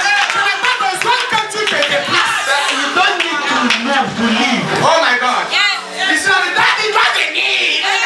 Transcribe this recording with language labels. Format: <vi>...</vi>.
<fr>Je n'ai pas besoin que tu te déplaces.</fr> <en>You don't need to move to leave. Oh my God.</en> <fr>Il s'est dit, Daddy doit venir.</fr>